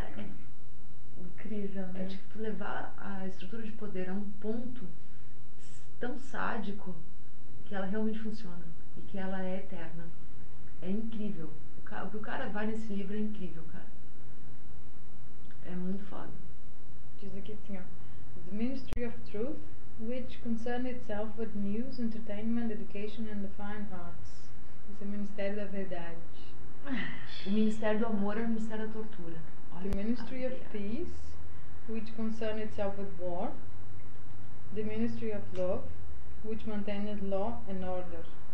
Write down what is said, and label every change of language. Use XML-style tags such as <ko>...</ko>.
<pt>É incrível, né? É tipo tu levar a estrutura de poder a um ponto tão sádico que ela realmente funciona e que ela é eterna. É incrível. O que o cara vai nesse livro é incrível, cara. É muito foda. Diz aqui assim, ó:</pt> <en>The Ministry of Truth, which concerns itself with news, entertainment, education and the fine arts.</en> <pt>Esse é o Ministério da Verdade. O Ministério do Amor é o Ministério da Tortura.</pt> <en>The Ministry of Peace, which concerns itself with war. The Ministry of Love, which maintains law and order.</en>